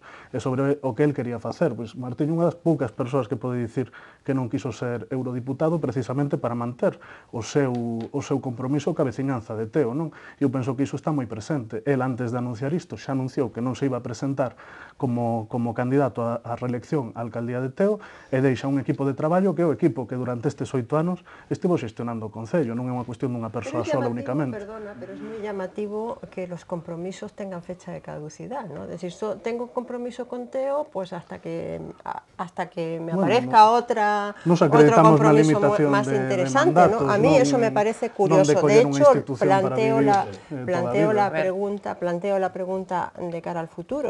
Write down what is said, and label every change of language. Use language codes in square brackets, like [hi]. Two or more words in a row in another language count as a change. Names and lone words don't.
[gl] E sobre o que el quería facer, pois Martiño unha das poucas persoas que pode dicir que non quiso ser eurodiputado precisamente para manter o seu compromiso ca veciñanza de Teo, non? E eu penso que iso está moi presente. El, antes de anunciar isto, xa anunciou que non se iba a presentar como candidato á reelección á alcaldía de Teo e deixa un equipo de traballo que é o equipo que durante estes 8 anos estivo xestionando o Concello, non é unha cuestión dunha persoa sola únicamente. [es] Perdona, pero es moi llamativo que los compromisos tengan fecha de caducidad, ¿no? Es decir, tengo compromiso con Teo, pues hasta que me aparezca otro compromiso más interesante, ¿no? A mí eso me parece curioso. De hecho, planteo la pregunta de cara al futuro.